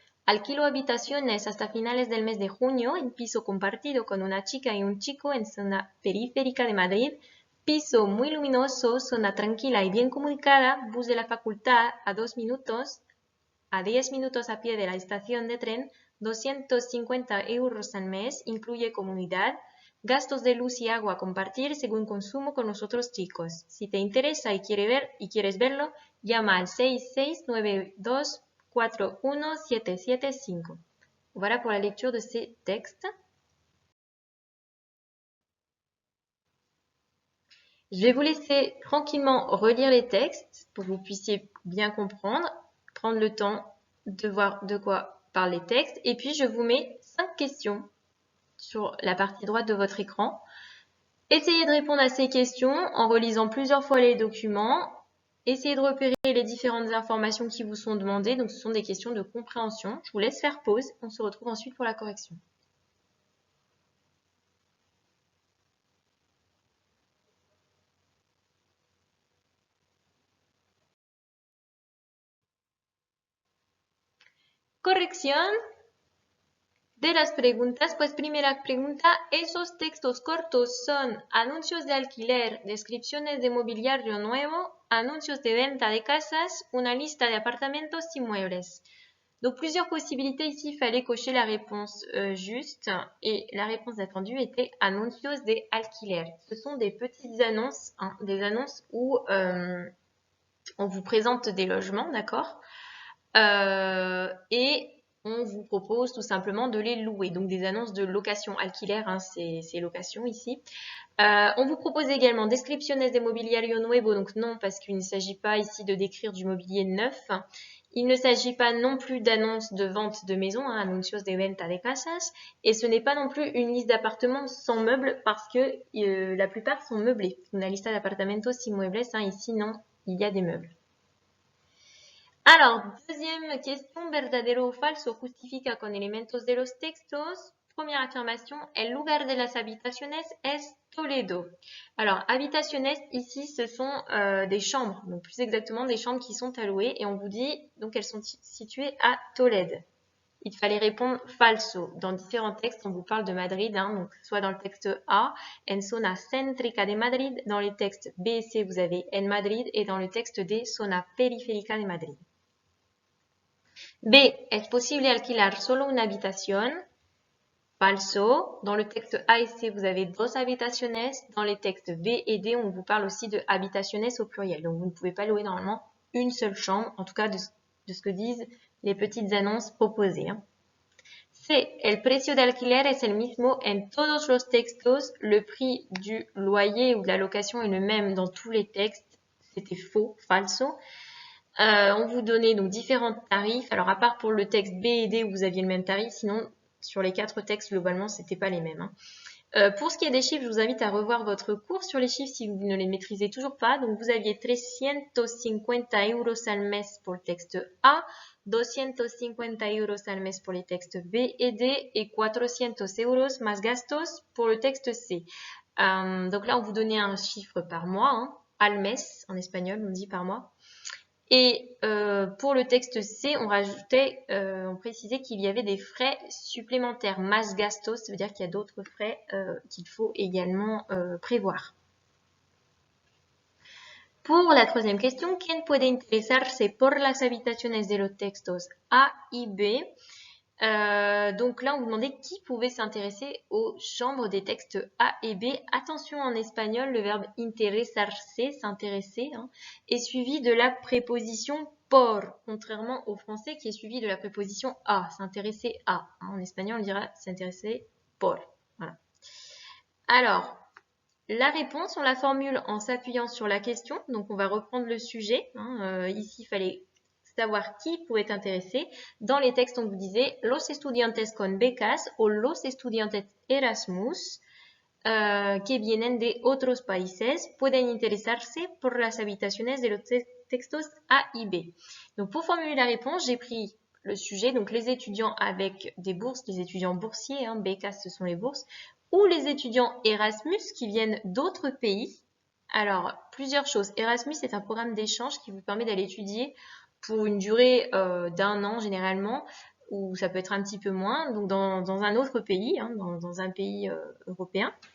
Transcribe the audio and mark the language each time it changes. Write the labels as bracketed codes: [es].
[es] Alquilo habitaciones hasta finales del mes de junio en piso compartido con una chica y un chico en zona periférica de Madrid, piso muy luminoso, zona tranquila y bien comunicada, bus de la facultad a 10 minutos a pie de la estación de tren, 250 € al mes, incluye comunidad, gastos de luz y agua a compartir según consumo con los otros chicos. Si te interesa y quieres verlo, llama al 6692 41775. [fr] Voilà pour la lecture de ces textes. Je vais vous laisser tranquillement relire les textes pour que vous puissiez bien comprendre, prendre le temps de voir de quoi parlent les textes. Et puis, je vous mets 5 questions sur la partie droite de votre écran. Essayez de répondre à ces questions en relisant plusieurs fois les documents. Essayez de repérer les différentes informations qui vous sont demandées. Donc, ce sont des questions de compréhension. Je vous laisse faire pause. On se retrouve ensuite pour la correction. [es] Corrección de las preguntas. Pues primera pregunta, ¿esos textos cortos son anuncios de alquiler, descripciones de mobiliario nuevo, anuncios de venta de casas, una lista de apartamentos y muebles? [fr] Donc plusieurs possibilités ici, il fallait cocher la réponse juste et la réponse attendue était [es] anuncios de alquiler. [fr] Ce sont des petites annonces, hein, des annonces où on vous présente des logements, d'accord, et on vous propose tout simplement de les louer. Donc des annonces de location alquiler, hein, c'est location ici. On vous propose également [es] descripciones de mobiliario nuevo, [fr] donc non, parce qu'il ne s'agit pas ici de décrire du mobilier neuf. Il ne s'agit pas non plus d'annonces de vente de maisons, hein, [es] anuncios de venta de casas, [fr] et ce n'est pas non plus une liste d'appartements sans meubles parce que la plupart sont meublés. [es] Una lista de apartamentos sin muebles, [fr] hein, ici non, il y a des meubles. Alors, deuxième question, [es] verdadero o falso, justifica con elementos de los textos. [fr] Première affirmation, [es] el lugar de las habitaciones es Toledo. [fr] Alors, habitaciones, ici, ce sont des chambres, donc plus exactement des chambres qui sont à louer, et on vous dit, donc elles sont situées à Tolède. Il fallait répondre falso. Dans différents textes, on vous parle de Madrid, hein, donc soit dans le texte A, [es] en zona céntrica de Madrid, [fr] dans les textes B et C, vous avez en Madrid, et dans le texte D, [es] zona periférica de Madrid. [fr] B. [es] ¿Es posible alquilar solo una habitación? Falso. [fr] Dans le texte A et C, vous avez 2 habitaciones. Dans les textes B et D, on vous parle aussi de habitaciones au pluriel. Donc, vous ne pouvez pas louer normalement une seule chambre, en tout cas de ce que disent les petites annonces proposées. Hein. C. [es] El precio de alquiler es el mismo en todos los textos. [fr] Le prix du loyer ou de la location est le même dans tous les textes. C'était faux, falso. On vous donnait donc différents tarifs. Alors, à part pour le texte B et D où vous aviez le même tarif, sinon, sur les 4 textes, globalement, c'était pas les mêmes. Hein. Pour ce qui est des chiffres, je vous invite à revoir votre cours sur les chiffres si vous ne les maîtrisez toujours pas. Donc, vous aviez 350 € [es] al mes [fr] pour le texte A, 250 € al mes pour les textes B et D et 400 € [es] más gastos [fr] pour le texte C. Donc là, on vous donnait un chiffre par mois, hein, [es] al mes [fr] en espagnol, on dit par mois. Et pour le texte C, on précisait qu'il y avait des frais supplémentaires, [es] más gastos, [fr] ça veut dire qu'il y a d'autres frais qu'il faut également prévoir. Pour la troisième question, [es] ¿Quién puede interesarse por las habitaciones de los textos A y B? [fr] Donc là, on vous demandait qui pouvait s'intéresser aux chambres des textes A et B. Attention, en espagnol, le verbe interesarse, s'intéresser, hein, est suivi de la préposition por, contrairement au français qui est suivi de la préposition a, s'intéresser à. En espagnol, on dira s'intéresser por. Voilà. Alors, la réponse, on la formule en s'appuyant sur la question. Donc, on va reprendre le sujet. Ici, il fallait savoir qui pouvait être intéressé. Dans les textes, on vous disait [es] los estudiantes con becas o los estudiantes Erasmus que vienen de otros países pueden interesarse por las habitaciones de los textos A y B. [fr] Donc, pour formuler la réponse, j'ai pris le sujet, donc les étudiants avec des bourses, les étudiants boursiers, becas, ce sont les bourses, ou les étudiants Erasmus qui viennent d'autres pays. Alors, plusieurs choses. Erasmus est un programme d'échange qui vous permet d'aller étudier pour une durée d'1 an généralement, ou ça peut être un petit peu moins, donc dans un autre pays, dans un pays européen.